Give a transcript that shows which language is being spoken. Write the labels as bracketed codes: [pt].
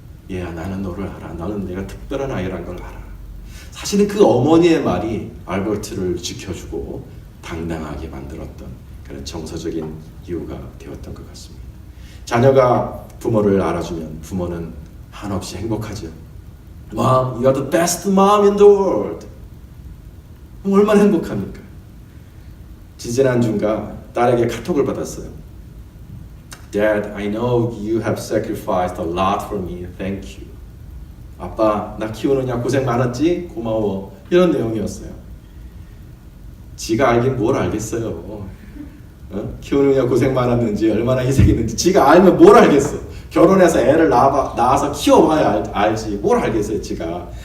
[ko] 얘야, 나는 너를 알아. 너는 내가 특별한 아이란 걸 알아. 사실은 그 어머니의 말이 알버트를 지켜주고 당당하게 만들었던 그런 정서적인 이유가 되었던 것 같습니다. 자녀가 부모를 알아주면 부모는 한없이 행복하죠. [en] Mom, you are the best mom in the world. [ko] 얼마나 행복합니까? 지지난주인가 딸에게 카톡을 받았어요. [en] Dad, I know you have sacrificed a lot for me. Thank you. [ko] 아빠, 나 키우느냐 고생 많았지? 고마워. 이런 내용이었어요. 지가 알긴 뭘 알겠어요. 키우느냐 고생 많았는지 얼마나 희생했는지 지가 알면 뭘 알겠어. 결혼해서 애를 낳아서 키워봐야 알지. 뭘 알겠어요 지가.